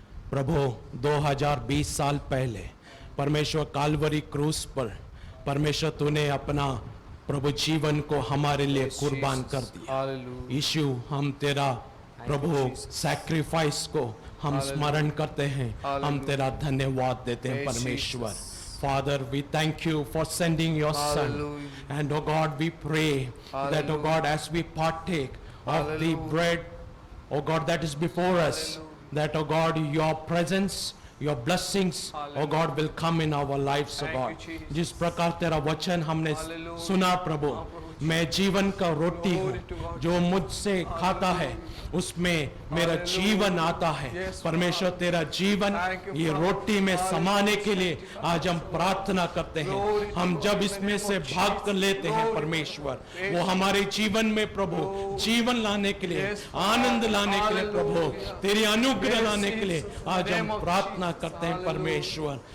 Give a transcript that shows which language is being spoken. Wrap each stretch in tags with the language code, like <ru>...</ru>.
<hi>प्रभु 2020 साल पहले परमेश्वर काल्वरी क्रूस पर परमेश्वर तूने अपना प्रभु जीवन को हमारे लिए कुर्बान कर दिया. यीशु, हम तेरा प्रभु सैक्रिफाइस को हम स्मरण करते हैं. हम तेरा धन्यवाद देते हैं परमेश्वर.</hi> <en>Father, we thank you for sending your Son. And oh God, we pray that, oh God, as we partake of the bread, oh God, that is before us, that, oh God, your presence, your blessings, oh God, will come in our lives, oh God.</en> <hi>जिस प्रकार तेरा वचन हमने सुना प्रभु, मैं जीवन का रोटी हूँ, जो मुझसे खाता है उसमें मेरा जीवन आता है। परमेश्वर तेरा जीवन ये रोटी में समाने के लिए आज हम प्रार्थना करते हैं। हम जब इसमें से भाग कर लेते हैं परमेश्वर, वो हमारे जीवन में प्रभु जीवन लाने के लिए, आनंद लाने के लिए, प्रभु तेरी अनुग्रह लाने के लिए आज हम प्रार्थना करते हैं परमेश्वर।</hi>